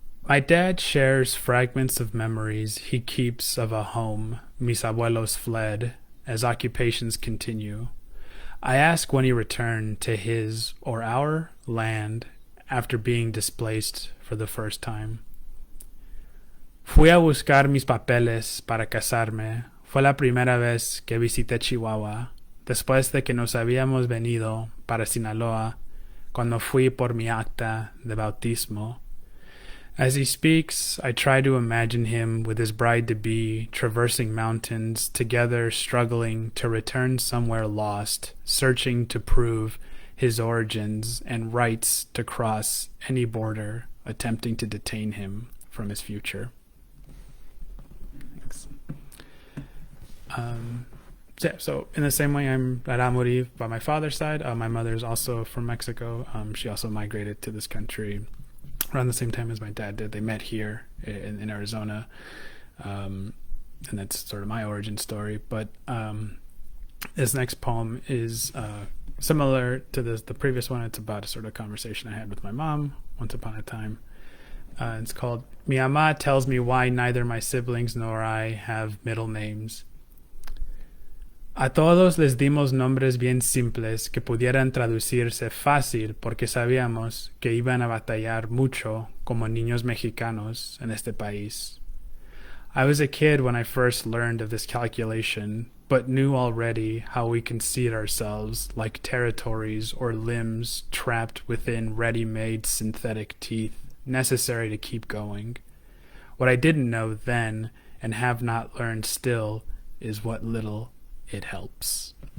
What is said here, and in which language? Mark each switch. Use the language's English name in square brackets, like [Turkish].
[English] My dad shares fragments of memories he keeps of a home [Spanish] mis abuelos [English] fled as occupations continue. I ask when he returned to his or our land after being displaced for the first time. [Spanish] Fui a buscar mis papeles para casarme. Fue la primera vez que visité Chihuahua, después de que nos habíamos venido para Sinaloa, cuando fui por mi acta de bautismo. [English] As he speaks, I try to imagine him with his bride-to-be traversing mountains, together struggling to return somewhere lost, searching to prove his origins and rights to cross any border, attempting to detain him from his future. Thanks. So in the same way, I'm Rarámuri by my father's side. My mother is also from Mexico. She also migrated to this country around the same time as my dad did. They met here in Arizona, and that's sort of my origin story. But this next poem is similar to the previous one. It's about a sort of conversation I had with my mom once upon a time. It's called "Mi Ama Tells Me Why Neither My Siblings Nor I Have Middle Names. [Spanish] A todos les dimos nombres bien simples que pudieran traducirse fácil porque sabíamos que iban a batallar mucho como niños mexicanos en este país. [English] I was a kid when I first learned of this calculation, but knew already how we concede ourselves like territories or limbs trapped within ready-made synthetic teeth, necessary to keep going. What I didn't know then, and have not learned still, is what little it helps.